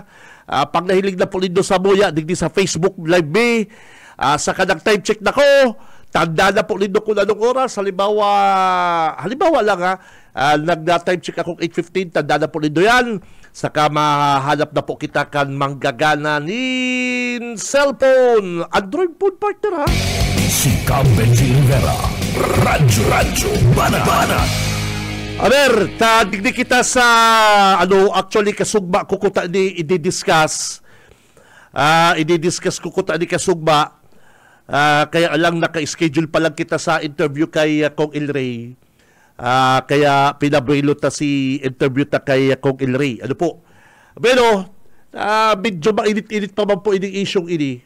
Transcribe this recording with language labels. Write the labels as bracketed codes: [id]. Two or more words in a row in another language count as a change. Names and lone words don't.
[bik] Pag nahilig na po nito sa Muya, digdi sa Facebook Live me, sa kanang [en] time check [bik] na ko, tanda na po nito kung anong oras, halimbawa lang ha, nag- [en] time check [bik] akong 8:15, tanda na po nito yan. Saka mahanap na po kita kan manggagana ni cellphone, [en] Android phone partner [bik] ha. Si Benji Rivera, Radyo Banat. Aber, digdi kita sa actually kasugba ko kuta ni i-discuss. I-discuss ko kuta ni kasugba. Kaya lang naka-schedule pa lang kita sa interview kay Kong Ilray. Kaya pinabrilo ta si interview ta kay Kong Ilray. Pero medyo mainit-init pa man po ining isyong ini.